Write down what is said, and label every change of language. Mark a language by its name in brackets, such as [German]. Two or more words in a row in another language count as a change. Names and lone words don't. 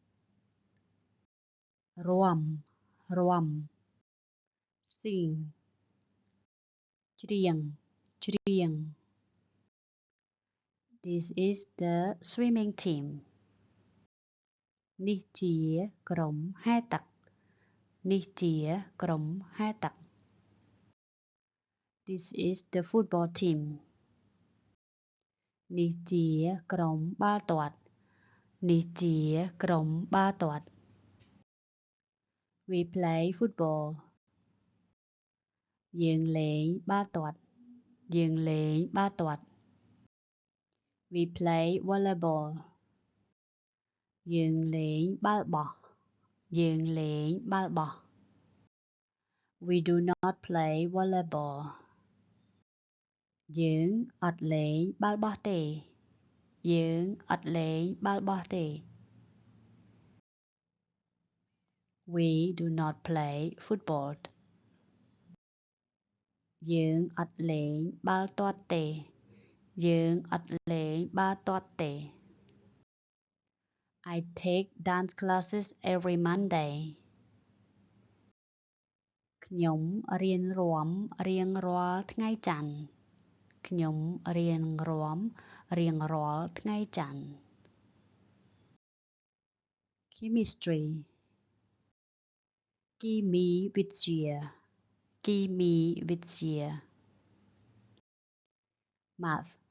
[Khmer] រាំរាំ Sing ច្រៀងច្រៀង [English] This is the swimming team [Khmer] នេះជាក្រុមហែលទឹកនេះជាក្រុមហែលទឹក [English] This is the football team [Khmer] នេះជាក្រុមបាល់ទាត់នេះជាក្រុមបាល់ទាត់ [English] We play football [Khmer] យើងលេងបាល់ទាត់យើងលេងបាល់ទាត់ [English] We play volleyball [Khmer] យើងលេងបាល់បោះយើងលេងបាល់បោះ [English] We do not play volleyball [Khmer] យើងអត់លេងបាល់បោះទេយើងអត់លេងបាល់បោះទេ [English] We do not play football [Khmer] យើងអត់លេងបាល់ទាត់ទេយើងអត់លេងបាល់ទាត់ទេ [English] I take dance classes every Monday [Khmer] ខ្ញុំរៀនរាំរៀងរាល់ថ្ងៃច័ន្ទខ្ញុំរៀនរាំរៀងរាល់ថ្ងៃច័ន្ទ Chemistry គីមីវិទ្យាគីមីវិទ្យា Math